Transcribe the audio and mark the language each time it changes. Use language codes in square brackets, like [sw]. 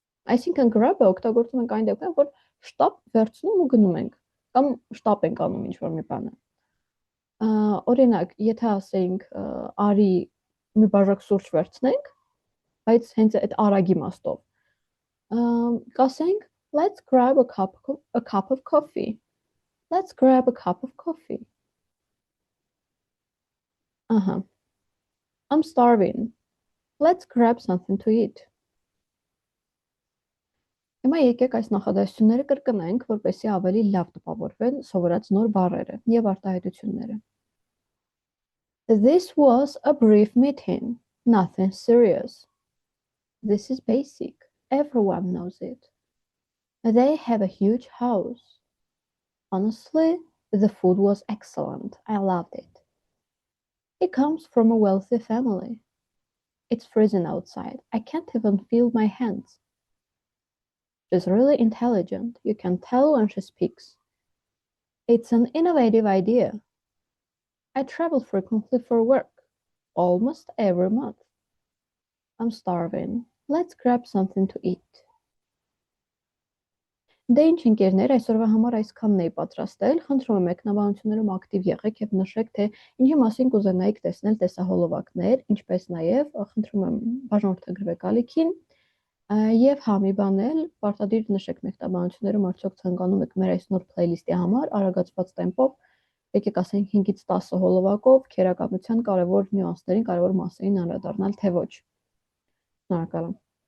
[hy] Այսինքն grab-ը օգտագործում ենք այն դեպքում, որ շտապ վերցնում ու գնում ենք, կամ շտապ ենք անում ինչ-որ մի բանը։ Օրինակ, եթե ասենք, արի մի բաժակ սուրճ վերցնենք, բայց հենց այդ արագ իմաստով։ Կասենք [en] let's grab a cup of coffee. Let's grab a cup of coffee. I'm starving. Let's grab something to eat. [hy] Հիմա եկեք այս նախադասությունները կրկնենք, որպեսզի ավելի լավ տպավորվեն սովորած նոր բառերը եւ արտահայտությունները. [en] This was a brief meeting, nothing serious. This is basic. Everyone knows it. They have a huge house. Honestly, the food was excellent. I loved it. He comes from a wealthy family. It's freezing outside. I can't even feel my hands. She's really intelligent. You can tell when she speaks. It's an innovative idea. I travel frequently for work, almost every month. I'm starving. Let's grab something to eat. [hy] Դե ինչ ընկերներ, այսօրվա համար այսքանն էի պատրաստել, խնդրում եմ մեկնաբանություններում ակտիվ եղեք եւ նշեք, թե ինչի մասին կուզենայիք տեսնել տեսահոլովակներ, ինչպես նաեւ խնդրում եմ բաժանորդագրվեք ալիքին եւ հա մի բան էլ պարտադիր նշեք մեկնաբանություններում արդյոք ցանկանում եք մեր այս նոր playlist-ի համար արագացված տեմպով, եկեք ասենք 5-ից 10 հոլովակով քերականության կարևոր նյուանսներին, կարևոր մասերին անդրադառնալ, թե ոչ։ Շնորհակալ եմ։